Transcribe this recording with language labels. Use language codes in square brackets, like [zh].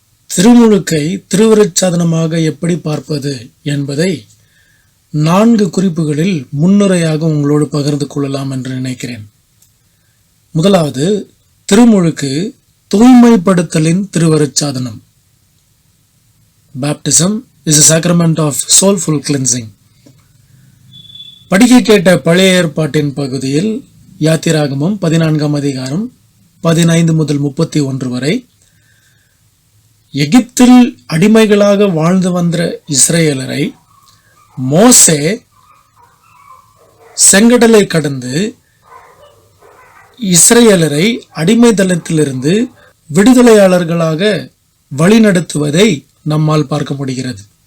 [ta] திருமுழுக்கை திருவருட்சாதனமாக எப்படி பார்ப்பது என்பதை 4 குறிப்புகளில் முன்னுரையாக உங்களோடு பகிர்ந்து கொள்ளலாம் என்று நினைக்கிறேன். முதலாவது, திருமுழுக்கு தூய்மைப்படுத்தலின் திருவருட்சாதனம். [en] Baptism is a sacrament of soulful cleansing. [ta] படிக்க கேட்ட பழைய ஏற்பாட்டின் பகுதியில் யாத்திராகமம் 14ஆம் அதிகாரம் 15 முதல் 31 வரை எகிப்தில் அடிமைகளாக வாழ்ந்து வந்த இஸ்ரேலரை மோசே செங்கடலை கடந்து இஸ்ரேலரை அடிமைத்தனத்திலிருந்து விடுதலையாளர்களாக வழிநடத்துவதை நம்மால் பார்க்க முடிகிறது.